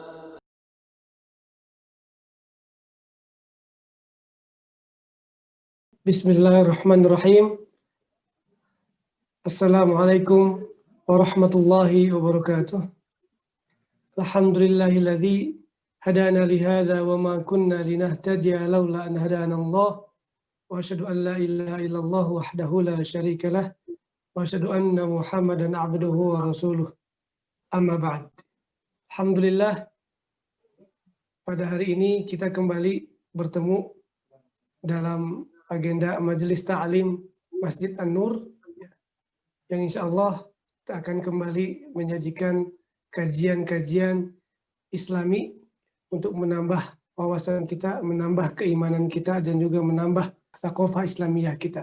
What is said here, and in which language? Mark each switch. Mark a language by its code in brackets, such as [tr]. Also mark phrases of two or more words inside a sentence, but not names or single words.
[ar] Bismillahirrahmanirrahim. السلام عليكم ورحمة الله وبركاته. الحمد لله الذي هدانا لهذا وما كنا لنهتدي لولا أن هدانا الله. وأشهد أن لا إله إلا الله وحده لا شريك له. وأشهد أن محمدا عبده ورسوله. أما بعد. Alhamdulillah, [id] pada hari ini kita kembali bertemu dalam agenda Majelis Ta'lim Masjid An-Nur yang [ar] إن شاء الله [id] kita akan kembali menyajikan kajian-kajian Islami untuk menambah wawasan kita, menambah keimanan kita, dan juga menambah [ar] ثقافة إسلامية [id] kita.